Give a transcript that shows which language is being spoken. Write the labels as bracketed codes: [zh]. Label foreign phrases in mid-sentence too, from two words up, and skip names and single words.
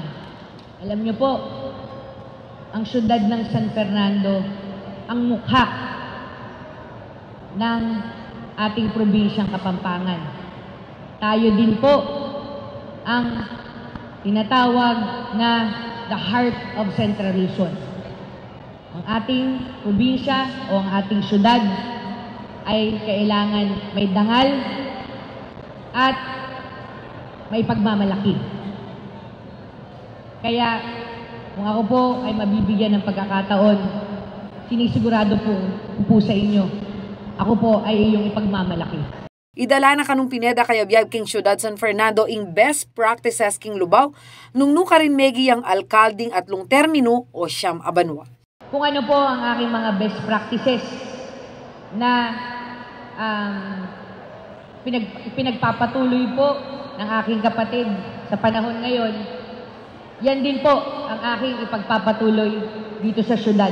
[tl] Alam niyo po, ang siyudad ng San Fernando ang mukha ng ating probinsyang Kapampangan. Tayo din po ang tinatawag na [en] the heart of Central Luzon. [tl] Ang ating probinsya o ang ating syudad ay kailangan may dangal at may pagmamalaki. Kaya kung ako po ay mabibigyan ng pagkakataon, sinisigurado po sa inyo, ako po ay iyong ipagmamalaki. [pam] Idala na kanong Pineda Cayabyab king Ciudad San Fernando ing [en] best practices [pam] king Lubao nung nuka rin megi ang alkalding at long termino o siyam abanwa. [tl] Kung ano po ang aking mga [en] best practices [tl] na pinagpapatuloy po ng aking kapatid sa panahon ngayon, yan din po ang aking ipagpapatuloy dito sa syudad.